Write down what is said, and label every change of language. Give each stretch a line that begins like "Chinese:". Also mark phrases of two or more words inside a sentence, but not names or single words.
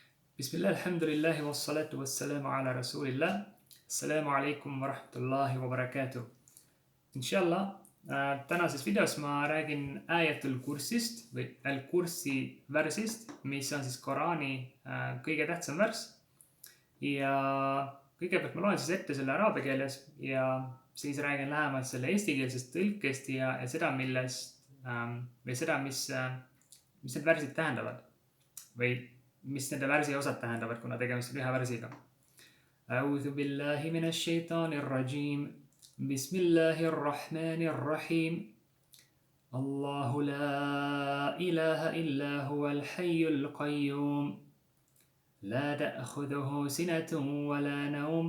Arabic: بسم الله، الحمد لله، والصلاة والسلام على رسول الله. السلام عليكم ورحمة الله وبركاته. Inshallah,
Estonian: tänases videos ma räägin Ayatul Kursist või Al-Kursi värsist, mis on siis Koraani kõige tähtsam värs. Ja kõigepealt ma loen siis ette selle araabia keeles ja siis räägin lähemalt selle eestikeelsest tõlkest ja seda, või seda, mis need värsid tähendavad või mis nende värsi osad tähendavad, kuna tegemist on ühe värsiga.
Arabic: أعوذ بالله من الشيطان الرجيم. بسم الله الرحمن الرحيم. الله لا إله إلا هو الحي القيوم. لا تأخذه سنة ولا نوم.